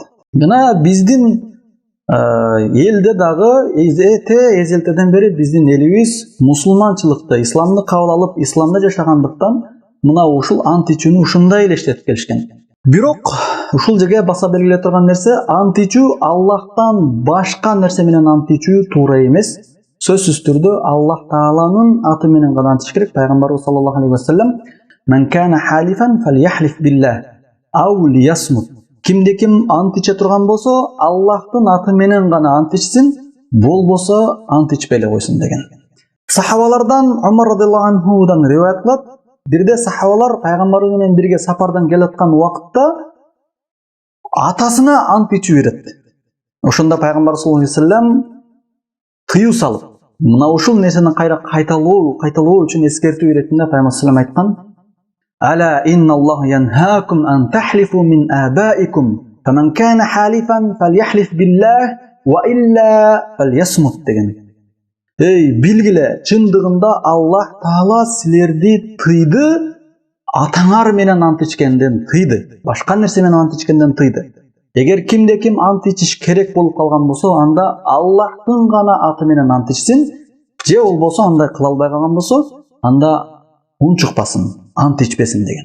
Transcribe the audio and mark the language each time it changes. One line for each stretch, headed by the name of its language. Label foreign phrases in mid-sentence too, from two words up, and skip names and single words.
Kyrgyz: Жана биздин элде дагы эзелтеден бери биздин элибиз мусулманчылыкты, исламды кабыл алып, исламда жашагандыктан мына ушул ант ичүүнү ушундай эле иштетип келишкен. Бирок ушул жерге баса белгилей турган нерсе, ант ичүү Аллахтан башка нерсе менен ант ичүү туура эмес. Сөзсүз түрдө Аллах Тааланын аты менен гана ант ичиш керек.
Arabic: Пайгамбарыбыз صلى الله عليه وسلم: "من كان حالفا فليحلف بالله أو ليصمت".
Kyrgyz: Кимде ким ант иче турган болсо, Аллахтын аты менен гана ант ичсин, болбосо ант ичпей эле койсун деген. Сахабалардан Умар
Arabic: رضي الله عنه
Kyrgyz: риваят кылат. Бирде сахабалар пайгамбар менен бирге сапардан келаткан убакытта атасына ант ичүү берет. Ошондо пайгамбар
Arabic: صلى الله عليه وسلم
Kyrgyz: тыюу салып, мына ушул нерсени кайталоо үчүн эскертүү иретинде пайгамбар
Arabic: صلى الله عليه وسلم айткан: "ألا إن الله ينهاكم أن تحلفوا بآبائكم، فمن كان حالفا فليحلف بالله وإلا فليصمت" деген.
Kyrgyz: Билгиле, чындыгында Аллах Таала силерди тыйды, атаңар менен ант ичкенден тыйды, башка нерсе менен ант ичкенден тыйды. Эгер кимде ким ант ичиш керек болуп калган болсо, анда Аллахтын гана аты менен ант ичсин, же болбосо андай кыла албай калган болсо, анда унчукпасын, ант ичпесин деген.